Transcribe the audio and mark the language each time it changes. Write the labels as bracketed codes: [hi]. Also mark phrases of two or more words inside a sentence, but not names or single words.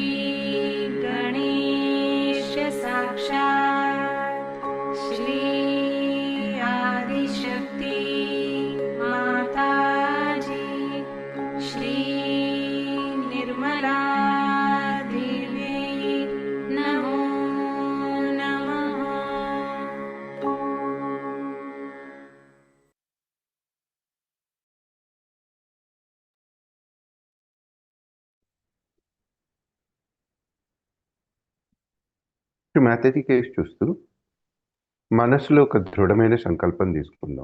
[sa] गणेश साक्षात् श्री आदिशक्ति माताजी श्री निर्मला देवी नमो नमः। [te] శ్రీ మాతాజీ కేసు చూస్తూ మనసులో ఒక దృఢమైన సంకల్పం తీసుకుందాం.